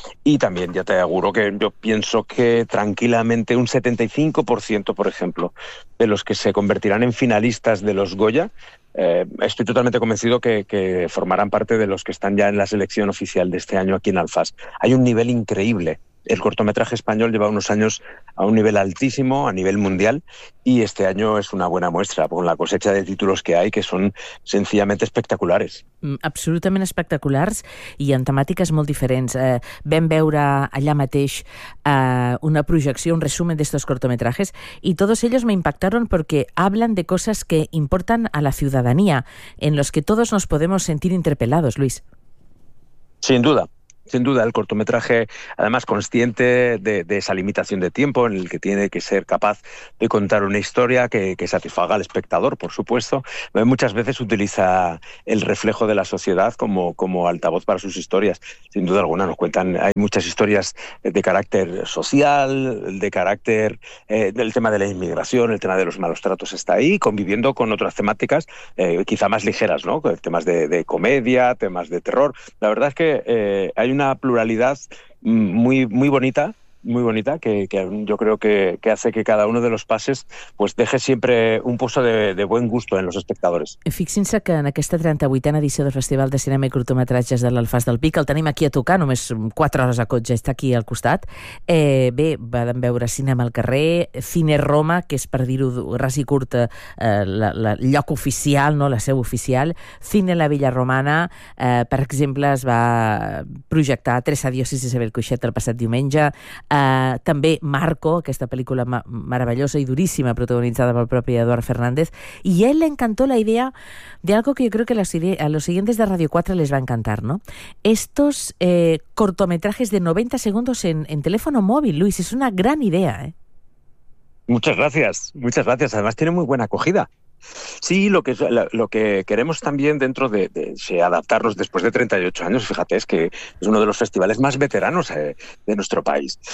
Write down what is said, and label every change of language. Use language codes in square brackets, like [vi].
[es] Y también ya te aseguro que yo pienso que tranquilamente un 75%, por ejemplo, de los que se convertirán en finalistas de los Goya, estoy totalmente convencido que formarán parte de los que están ya en la selección oficial de este año aquí en Alfaz. Hay un nivel increíble. El cortometraje español lleva unos años a un nivel altísimo, a nivel mundial, y este año es una buena muestra con la cosecha de títulos que hay, que son sencillamente espectaculares. [ca] Absolutament espectaculars i amb temàtiques molt diferents. Vam veure allà mateix una projecció, [es] un resumen d'estos cortometrajes, [ca] i tots ells [es] m'impactaron [ca] perquè [es] hablan de coses que importan a la ciutadania, en los que todos nos podemos sentir interpelados, Luis. Sin duda. Sin duda, el cortometraje, además consciente de esa limitación de tiempo en el que tiene que ser capaz de contar una historia que satisfaga al espectador, por supuesto, muchas veces utiliza el reflejo de la sociedad como altavoz para sus historias. Sin duda alguna nos cuentan, hay muchas historias de carácter social, de carácter del tema de la inmigración, el tema de los malos tratos está ahí, conviviendo con otras temáticas quizá más ligeras, ¿no? Temas de comedia, temas de terror. La verdad es que hay una pluralidad muy, muy bonita, que yo creo que hace que cada uno de los pases pues deje siempre un pozo de buen gusto en los espectadores. [ca] Fixin-se que en aquesta 38a edició del Festival de Cinema i Curtometratges de l'Alfàs del Pi, que el tenim aquí a tocar, només 4 hores a cotxe, està aquí al costat, bé, vam veure Cinema al Carrer, Cine Roma, que és, per dir-ho ras i curt, el lloc oficial, no la seu oficial, Cine La Villa Romana, per exemple, es va projectar Tres Adiosis d'Isabel Coixet el passat diumenge, també Marco, aquesta pel·lícula meravellosa i duríssima protagonitzada pel propi Eduard Fernández, i a ell [es] li encantó la idea de algo que yo creo que a los siguientes de Radio 4 les va a encantar, ¿no? Estos cortometrajes de 90 segundos en teléfono móvil, Luis, es una gran idea, ¿eh? Muchas gracias, además tiene muy buena acogida. Sí, lo que queremos también dentro de adaptarnos después de 38 años, fíjate, es que es uno de los festivales más veteranos de nuestro país.